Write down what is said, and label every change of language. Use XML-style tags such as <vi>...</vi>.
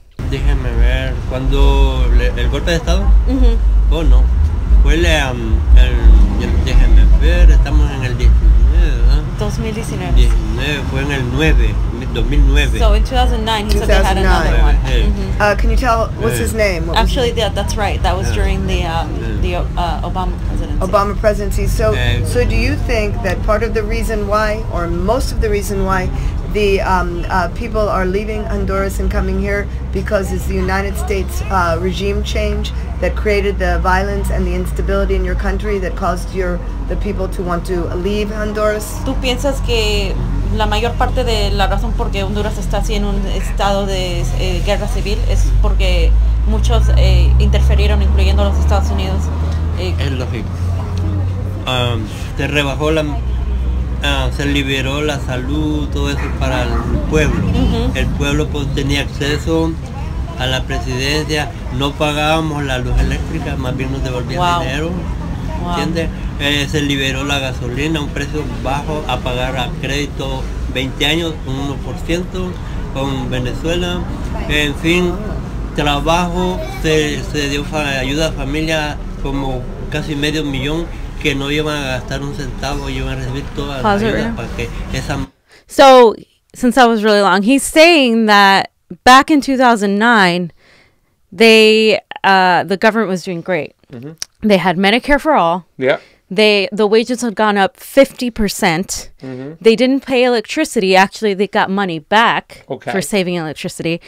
<es>Déjeme ver, cuando el golpe de estado, oh no, fue déjeme ver, estamos en el 19, ¿verdad?</es> <en>2019.</en> <es>19, fue en el 2009.</es> <en>So in 2009, he said they had another one. Can you tell, what's his name? Actually, that's right. That was during the Obama presidency. Obama presidency. So do you think that part of the reason why, or most of the reason why, the people are leaving Honduras and coming here because it's the United States regime change that created the violence and the instability in your country that caused the people to want to leave Honduras?</en> <es>¿Tú piensas que la mayor parte de la razón por qué Honduras está así en un estado de guerra civil es porque muchos interferieron, incluyendo los Estados Unidos? Es lógico. Se rebajó se liberó la salud, todo eso para el pueblo. El pueblo pues tenía acceso a la presidencia, no pagábamos la luz eléctrica, más bien nos devolvían dinero. ¿Entiendes? Se liberó la gasolina a un precio bajo, a pagar a crédito 20 años, un 1% con Venezuela. En fin, trabajo, se dio ayuda a familias como casi medio millón que no iban a gastar un centavo, iban a recibir toda la ayuda para que esa...</es> <en>So, since that was really long, he's saying that back in 2009, the government was doing great. They had Medicare for all. Yeah. The wages had gone up 50%. They didn't pay electricity. Actually, they got money back for saving electricity.</en>